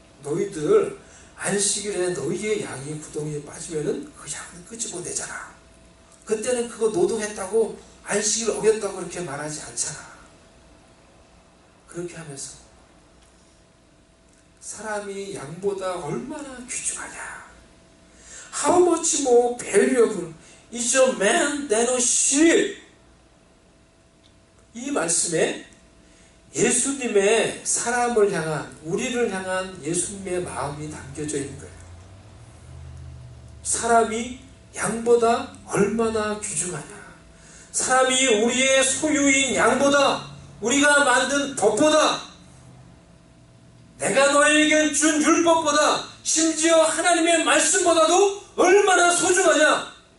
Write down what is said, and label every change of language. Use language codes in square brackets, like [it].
[ko] 너희들 안식일에 너희의 양이 구덩이에 빠지면은 그 양을 끄집어내잖아. 그때는 그거 노동했다고 안식일 어겼다고 그렇게 말하지 않잖아. 그렇게 하면서 사람이 양보다 얼마나 귀중하냐. [en] How much more valuable is a man than a sheep? [ko] 이 말씀에 예수님의 사람을 향한, 우리를 향한 예수님의 마음이 담겨져 있는 거예요. 사람이 양보다 얼마나 귀중하냐. 사람이 우리의 소유인 양보다, 우리가 만든 법보다, 내가 너에게 준 율법보다, 심지어 하나님의 말씀보다도 얼마나 소중하냐.